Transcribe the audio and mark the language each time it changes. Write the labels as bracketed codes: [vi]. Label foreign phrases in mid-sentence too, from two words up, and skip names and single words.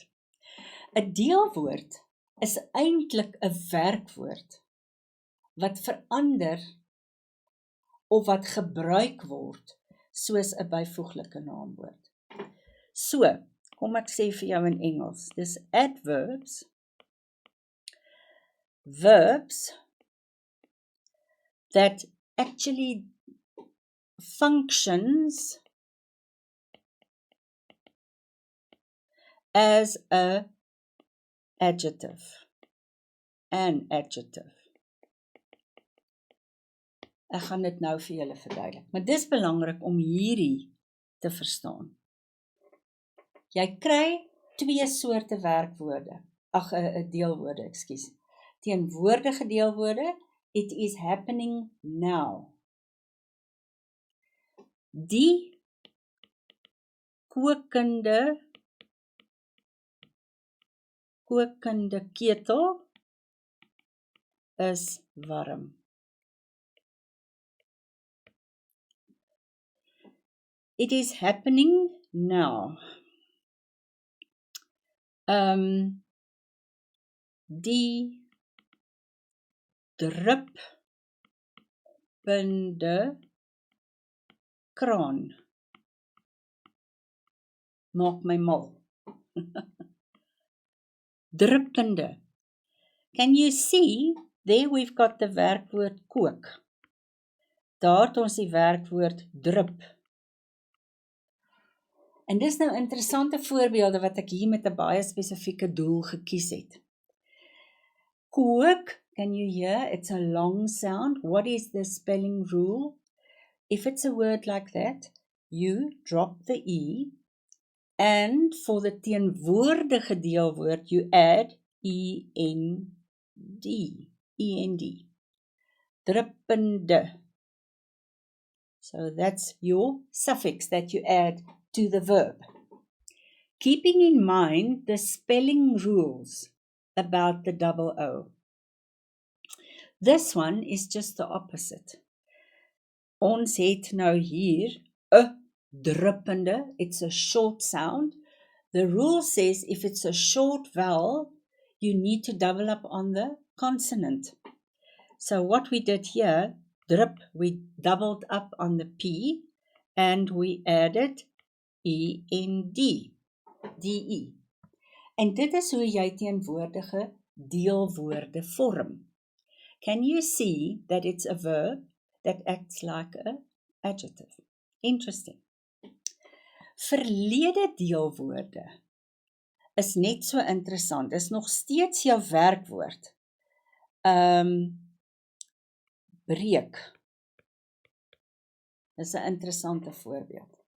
[af] 'n Deelwoord is eintlik 'n werkwoord wat verander of wat gebruik word soos 'n byvoeglike naamwoord. So, kom ek sê vir jou in Engels, dis [en] adverbs, verbs that actually functions as an adjective. [af] Ek gaan dit nou vir julle verduidelik, maar dis belangrik om hierdie te verstaan. Jy kry twee soorte werkwoorde, deelwoorde, ekskuus. Teenwoordige deelwoorde, [en] it is happening now. [af] Die kokende ketel is warm. [en] It is happening now. [af] Die druppende kraan maak my mal. Druppende. [en] Can you see, there we've got the [af] werkwoord kook. Daar het ons die werkwoord drup. En dis nou interessante voorbeelde wat ek hier met 'n baie spesifieke doel gekies het. Kook, [en] can you hear? It's a long sound. What is the spelling rule? If it's a word like that, you drop the E, and for the [af] teenwoordige deelwoord, [en] you add END. [af] Druppende. [en] So that's your suffix that you add to the verb. Keeping in mind the spelling rules about the double O. This one is just the opposite. [af] Ons het nou hier 'n druppende, [en] it's a short sound. The rule says if it's a short vowel, you need to double up on the consonant. So what we did here, drup, we doubled up on the P, and we added END, DE. [af] En dit is hoe jy teenwoordige deelwoorde vorm. [en] Can you see that it's a verb that acts like an adjective? Interesting. [af] Verlede deelwoorde is net so interessant, is nog steeds jou werkwoord. Breek. Dis 'n interessante voorbeeld.